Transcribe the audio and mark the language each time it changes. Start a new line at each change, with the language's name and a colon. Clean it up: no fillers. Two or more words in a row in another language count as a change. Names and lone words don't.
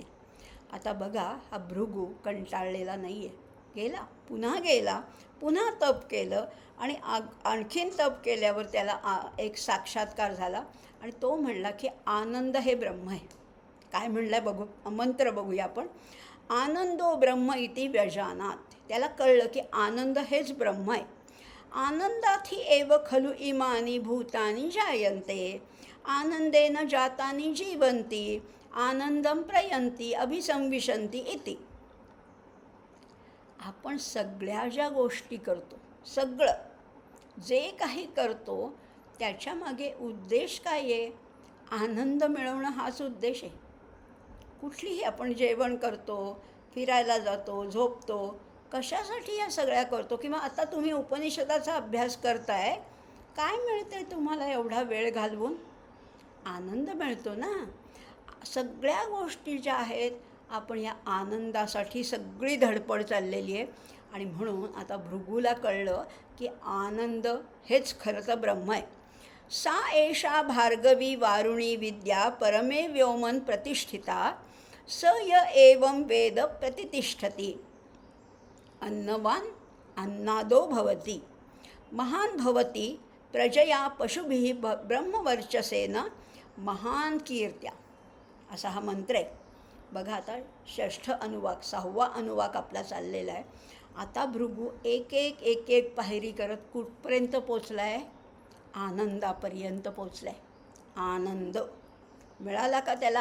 Marathi: आता बघा, हा भृगू कंटाळलेला नाही आहे. गेला, पुन्हा तप केलं. आणि आणखीन तप केल्यावर त्याला एक साक्षात्कार झाला. आणि तो म्हणला की आनंद हे ब्रह्म आहे. काय म्हणला बघू, मंत्र बघूया आपण.
Sanskrit: आनंदो ब्रह्म इति व्यजानात.
Marathi: त्याला कळलं की आनंद हेच ब्रह्म आहे.
Sanskrit: आनंदात ही एव खलु इमानी भूतानी जायन्ते, आनंदेन जातानी जीवन्ति, आनंदम प्रयन्ति अभिसंविशन्ति इति.
Marathi: आपण सगळ्या ज्या गोष्टी करतो, सगळं जे काही करतो त्याच्यामागे उद्देश काय आहे? आनंद मिळवणं हाच उद्देश आहे. कुठलीही आपण जेवण करतो, फिरायला जातो, झोपतो, कशासाठी या सगळ्या करतो? किंवा आता तुम्ही उपनिषदाचा अभ्यास करताय, काय मिळतंय तुम्हाला एवढा वेळ घालवून? आनंद मिळतो ना. सगळ्या गोष्टी ज्या आहेत, आपण या आनंदासाठी सगळी धडपड चाललेली आहे. आणि म्हणून आता भृगूला कळलं की आनंद हेच खरं तर ब्रह्म आहे.
Sanskrit: सा एषा भार्गवी वारुणी विद्या परमे व्योमन प्रतिष्ठिता स य एवं वेद प्रतितिष्ठति. अन्नवान अन्नादो भवति महान भवति प्रजया पशुभिः ब्रह्मवर्चसेन महान कीर्त्या.
Marathi: असा हा मंत्र आहे. बघा आता 6ठ अनुवाक 6वा अनुवाक आपला चाललेला आहे. आता भृगू एक एक पायरी करत कुठपर्यंत पोचला आहे? आनंदापर्यंत पोचला आहे. आनंद मिळाला का त्याला?